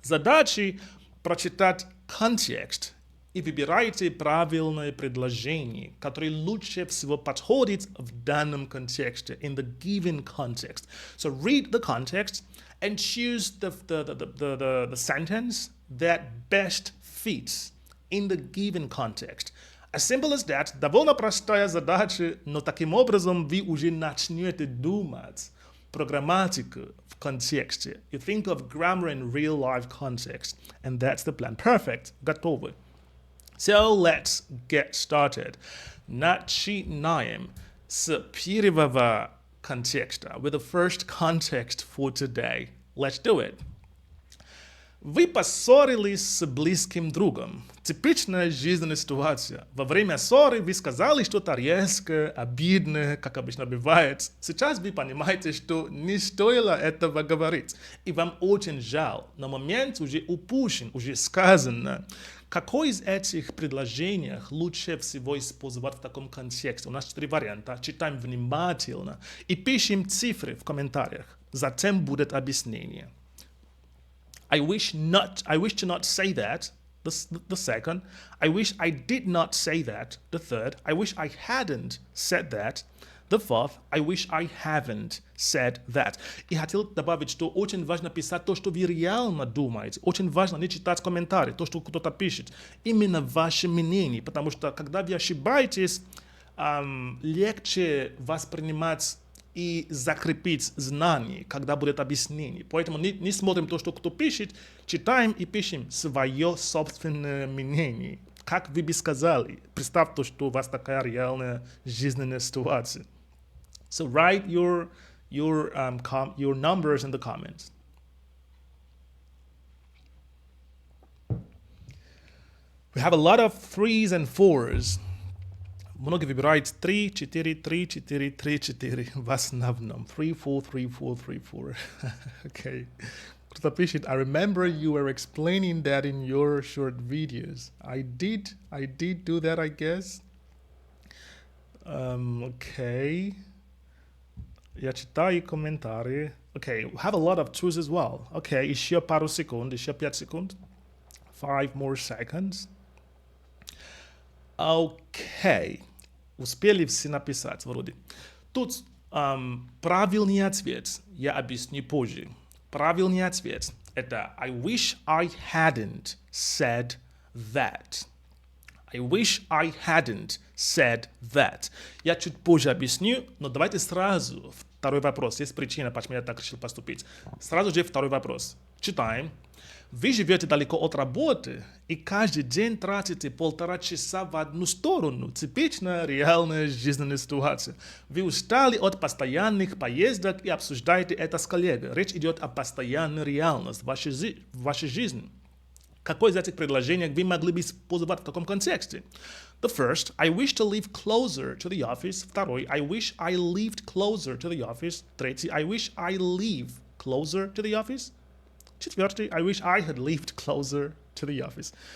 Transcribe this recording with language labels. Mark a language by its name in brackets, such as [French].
[Russian] Задачи прочитать контекст и выбирайте правильное предложение, которое лучше всего подходит в данном контексте, [English] in the given context. So read the context and choose the sentence that best fits in the given context. As simple as that. [Russian] Довольно простая задача, но таким образом вы уже начнете думать про грамматику в контексте. [English] You think of grammar in real life context, and that's the plan. Perfect. Готовы. So let's get started. [Russian] Начинаем с первого контекста. [English] With the first context for today. Let's do it. [Russian] Вы поссорились с близким другом. Типичная жизненная ситуация. Во время ссоры вы сказали что-то резкое, обидное, как обычно бывает. Сейчас вы понимаете, что не стоило этого говорить. И вам очень жаль. Но момент уже упущен, уже сказано. Какое из этих предложений лучше всего использовать в таком контексте? У нас 4 варианта. Читаем внимательно и пишем цифры в комментариях. Затем будет объяснение. [English] I wish to not say that, the second. I wish I did not say that, the third. I wish I hadn't said that, the fourth. I wish I haven't said that. [Russian] И хотел добавить, что очень важно писать то, что вы реально думаете. Очень важно не читать комментарии, то, что кто-то пишет. Именно ваше мнение, потому что когда вы ошибаетесь, легче воспринимать и закрепить знания, когда будет объяснение. Поэтому не смотрим то, что кто пишет, читаем и пишем свое собственное мнение. Как вы бы сказали, представьте, что у вас такая реальная жизненная ситуация. [English] So write your numbers in the comments. We have a lot of 3s and 4s. [Russian] Многие выбирают 3, 4, 3, 4, 3, 4 в основном. [English] 3, 4, 3, 4, 3, 4. Okay. [Russian] Кто-то пишет, [English] I remember you were explaining that in your short videos. I did do that, I guess. Okay. [Russian] Я читаю комментарии. [English] Okay, we have a lot of 2s as well. [Russian] Okay, еще пару секунд, еще 5 секунд. [English] 5 more seconds. Окей. [Russian] Успели все написать вроде. Тут правильный ответ я объясню позже. Правильный ответ это [English] I wish I hadn't said that. I wish I hadn't said that. [Russian] Я чуть позже объясню, но давайте сразу второй вопрос. Есть причина, почему я так решил поступить. Сразу же второй вопрос. Читаем. Вы живете далеко от работы и каждый день тратите 1,5 часа в одну сторону. Типичная реальная жизненная ситуация. Вы устали от постоянных поездок и обсуждаете это с коллегой. Речь идет о постоянной реальности в вашей жизни. Какое из этих предложений вы могли бы использовать в таком контексте? [English] The first, I wish to live closer to the office. Второй, I wish I lived closer to the office. Третий, I wish I live closer to the office. Четвертый, I wish I had lived closer to the office.